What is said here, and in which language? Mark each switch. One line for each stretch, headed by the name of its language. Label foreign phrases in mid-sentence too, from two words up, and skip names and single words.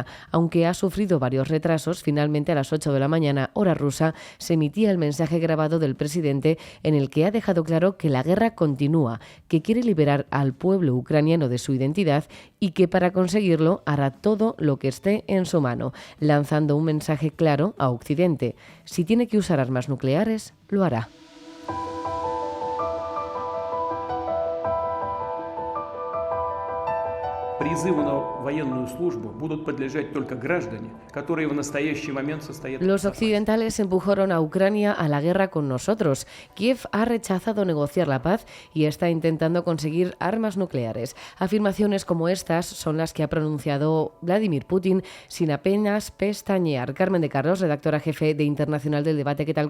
Spanish: Aunque ha sufrido varios retrasos, finalmente a las 8 de la mañana, hora rusa, se emitía el mensaje grabado del presidente en el que ha dejado claro que la guerra continúa, que quiere liberar al pueblo ucraniano de su identidad y que para conseguirlo hará todo lo que esté en su mano, lanzando un mensaje claro a Occidente. Si tiene que usar armas nucleares, lo hará.
Russian: Призыву на военную службу будут подлежать только граждане, которые в настоящий момент состоят...
Spanish: Los occidentales empujaron a Ucrania a la guerra con nosotros. Kiev ha rechazado negociar la paz y está intentando conseguir armas nucleares. Afirmaciones como estas son las que ha pronunciado Vladimir Putin sin apenas pestañear. Carmen de Carlos, redactora jefe de Internacional del Debate, ¿qué tal?